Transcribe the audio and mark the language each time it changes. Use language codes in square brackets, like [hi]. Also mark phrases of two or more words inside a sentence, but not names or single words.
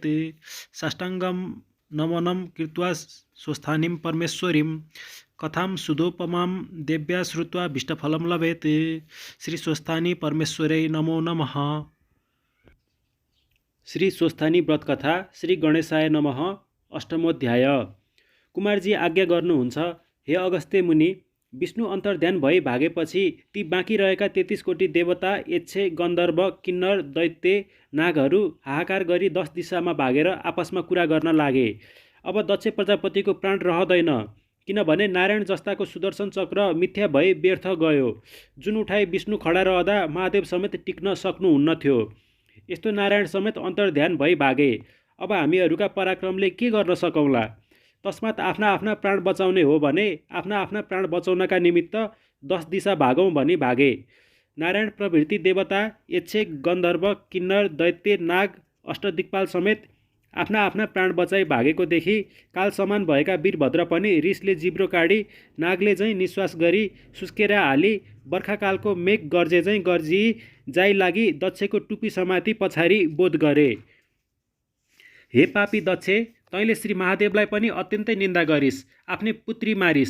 [sa] साष्टाङ्गं नमनं कृत्वा स्वस्थानीं परमेश्वरीं कथां सुधोपमां देव्या श्रुत्वा भीष्टफलं लभेत्। श्री स्वस्थानी परमेश्वरै नमो नमः। श्री स्वस्थानी व्रत कथा। श्री गणेशाय नमः। अष्टमोध्याय। [ne] कुमारजी आज्ञा गर्नुहुन्छ, हे अगस्त्य मुनि, विष्णु अन्तर्ध्यान भई भागेपछि ती बाँकी रहेका 33 कोटी देवता, यक्षे, गन्धर्व, किन्नर, दैत्य, नागहरू हाहाकार गरी 10 दिशामा भागेर आपसमा कुरा गर्न लागे। अब दक्ष प्रजापतिको प्राण रहँदैन, किनभने नारायण जस्ताको सुदर्शन चक्र मिथ्या भई व्यर्थ गयो। जुन उठाई विष्णु खडा रहँदा महादेव समेत टिक्न सक्नुहुन्न थियो, यस्तो नारायण समेत अन्तर्ध्यान भई भागे। अब हामीहरूका पराक्रमले के गर्न सकौँला? तस्मात् आफ्ना आफ्ना प्राण बचाउने हो भने आफ्ना आफ्ना प्राण बचाउनका निमित्त 10 दिशा भागौँ भनी भागे। नारायण प्रभृति देवता, यक्षे, गन्धर्व, किन्नर, दैत्य, नाग, अष्टदिक्पाल समेत आफ्ना आफ्ना प्राण बचाई भागेको देखि काल समान भएका वीरभद्र पनि रिसले जिब्रो काडी नागले झैँ निश्वास गरी सुस्केरा हाली बर्खाकालको मेघ गर्जे झैँ गर्जी जाइ लागि दक्षको टुपी समाती पछाडि बोध गरे। हे पापी दक्ष, तैँले श्री महादेवलाई पनि अत्यन्तै निन्दा गरिस्, आफ्नै पुत्री मारिस्।